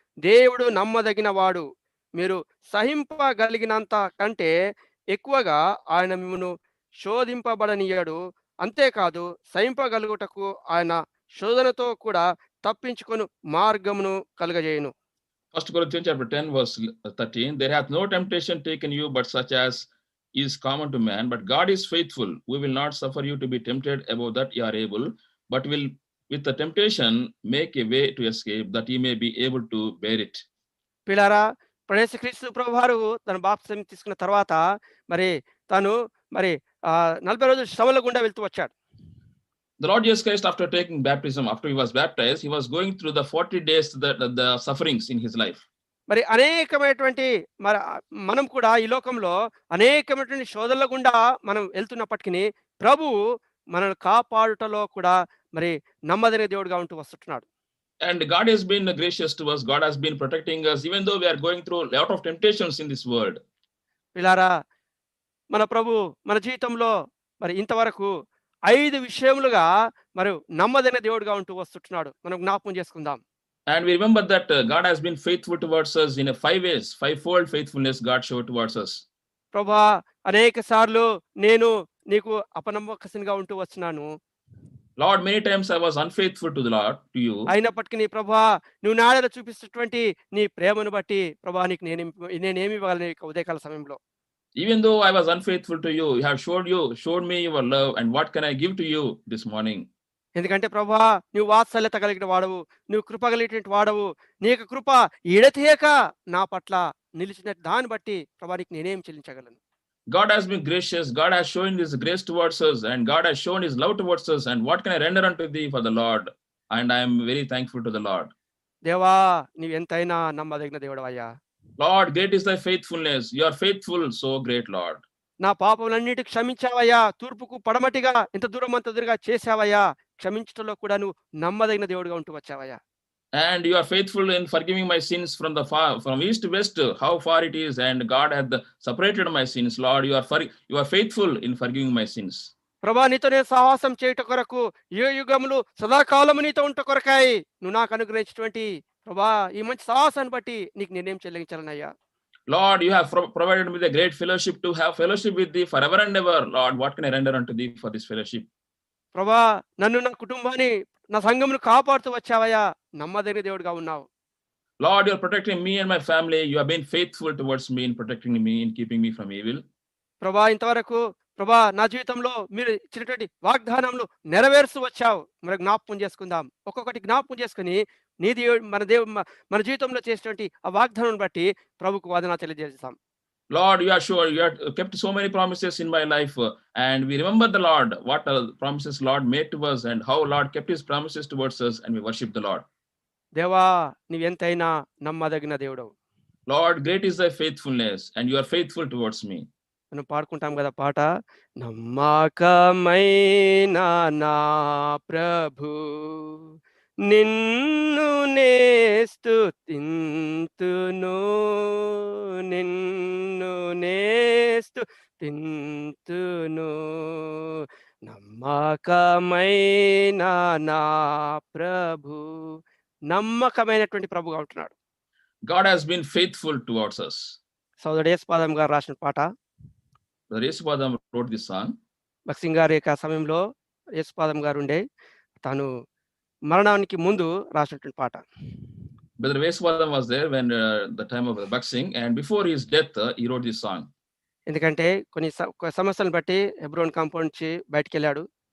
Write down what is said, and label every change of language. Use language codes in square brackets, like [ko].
[te] దేవుడు నమ్మదగిన వాడు, మీరు సహింపగలిగినంత కంటే ఎక్కువగా ఆయన మిమ్మును శోధింపబడనీయడు. అంతేకాదు, సహింపగలుగుటకు ఆయన శోధనతో కూడా తప్పించుకొను మార్గమును కలుగజేయును. [en] 1 Corinthians chapter 10 verse 13. There hath no temptation taken you but such as is common to man, but God is faithful, who will not suffer you to be tempted above that you are able, but will with the temptation make a way to escape, that ye may be able to bear it. [te] పిల్లారా, యేసుక్రీస్తు ప్రభువారు తన బాప్తిసం తీసుకున్న తర్వాత మరి తాను మరి 40 రోజులు శ్రమల గుండా వెళ్తూ వచ్చాడు. [en] The Lord Jesus Christ, after taking baptism, after he was baptized, he was going through the 40 days the sufferings in his life. [te] మరి అనేకమైనటువంటి మరి మనం కూడా ఈ లోకంలో అనేకమైనటువంటి శోధనల గుండా మనం వెళ్తున్నప్పటికీ ప్రభువు మనల్ని కాపాడుటలో కూడా మరి నమ్మదగిన దేవుడిగా ఉంటూ వస్తున్నాడు. [en] And God has been gracious to us. God has been protecting us, even though we are going through a lot of temptations in this world. [te] పిల్లారా, మన ప్రభు మన జీవితంలో మరి ఇంతవరకు 5 విషయములుగా మరి నమ్మదగిన దేవుడిగా ఉంటూ వస్తున్నాడు. మనం జ్ఞాపకం చేసుకుందాం. [en] And we remember that God has been faithful towards us in a 5 ways, 5-fold faithfulness God showed towards us. [te] ప్రభువా, అనేక సార్లు నేను నీకు అపనమ్మకస్తునిగా ఉంటూ వచ్చినాను. [en] Lord, many times I was unfaithful to the Lord, to you. [te] అయినప్పటికీ నీ ప్రభువా నువ్వు నా ఎడల చూపిస్తున్నటువంటి నీ ప్రేమను బట్టి ప్రభువా నీకు నేనేమి ఇవ్వాలి ఈ ఉదయకాల సమయంలో? [en] Even though I was unfaithful to you, you have showed me your love, and what can I give to you this morning? [te] ఎందుకంటే ప్రభువా నువ్వు వాత్సల్యత కలిగిన వాడవు, నువ్వు కృప కలిగినటువంటి వాడవు. నీ యొక్క కృప ఎడతెగక నా పట్ల నిలిచిన దాన్ని బట్టి ప్రభువా నీకు నేనేం చెల్లించగలను? [en] God has been gracious. God has shown his grace towards us, and God has shown his love towards us. And what can I render unto thee for the Lord? And I am very thankful to the Lord. [te] దేవా నీవు ఎంతైనా నమ్మదగిన దేవుడవయ్యా. [en] Lord, great is thy faithfulness. You are faithful, so great, Lord. [te] నా పాపములన్నిటి క్షమించావయ్యా. తూర్పుకు పడమటిగా ఇంత దూరం అంత దూరంగా చేశావయ్యా. క్షమించటంలో కూడా నువ్వు నమ్మదగిన దేవుడిగా ఉంటూ వచ్చావయ్యా. [en] And you are faithful in forgiving my sins from east to west, how far it is, and God hath separated my sins. Lord, you are faithful in forgiving my sins. [te] ప్రభా నీతో నేను సహవాసం చేయుట కొరకు యుగములు సదాకాలము నీతో ఉంట కొరకాయ నువ్వు నాకు అనుగ్రహించినటువంటి ప్రభా ఈ మంచి సహవాసాన్ని బట్టి నీకు నేనేం చెల్లించాలనయ్యా. [en] Lord, you have provided me the great fellowship to have fellowship with thee forever and ever. Lord, what can I render unto thee for this fellowship? [te] ప్రభా నన్ను నా కుటుంబాన్ని నా సంఘమును కాపాడుతూ వచ్చావయ్యా. నమ్మదగిన దేవుడిగా ఉన్నావు. [en] Lord, you are protecting me and my family. You have been faithful towards me in protecting me and keeping me from evil. [te] ప్రభా ఇంతవరకు ప్రభా నా జీవితంలో మీరు ఇచ్చినటువంటి వాగ్దానములు నెరవేరుస్తూ వచ్చావు. మరి జ్ఞాపకం చేసుకుందాం. ఒక్కొక్కటి జ్ఞాపకం చేసుకుని మన జీవితంలో చేసినటువంటి ఆ వాగ్దానం బట్టి ప్రభుకు వందనాలు తెలియజేస్తాం. [en] Lord, you have kept so many promises in my life, and we remember the Lord, what promises Lord made to us, and how Lord kept his promises towards us, and we worship the Lord. [te] దేవా నీవెంతైనా నమ్మదగిన దేవుడవు. [en] Lord, great is thy faithfulness, and you are faithful towards me. [te] మనం పాడుకుంటాం కదా పాట, నమ్మకమైన నా ప్రభు నిన్ను నే స్తుతింతును, నిన్ను నే స్తుతింతును, నమ్మకమైన నా ప్రభు. నమ్మకమైనటువంటి ప్రభుగా ఉంటున్నాడు. [en] God has been faithful towards us. [te] సోదరుడు యేసుపాదం గారు రాసిన పాట. [en] Brother Yesupadam wrote this song. [te] భక్సింగ్ గారి యొక్క సమయంలో యేసుపాదం గారు ఉండే తాను మరణానికి ముందు రాసినటువంటి పాట. [en] Brother Yesupadam was there when the time of the Bhakt and before his death, he wrote this song. [te] ఎందుకంటే కొన్ని సమస్యలను బట్టి హెబ్రోన్ కాంపౌండ్ నుంచి బయటికి వెళ్ళాడు.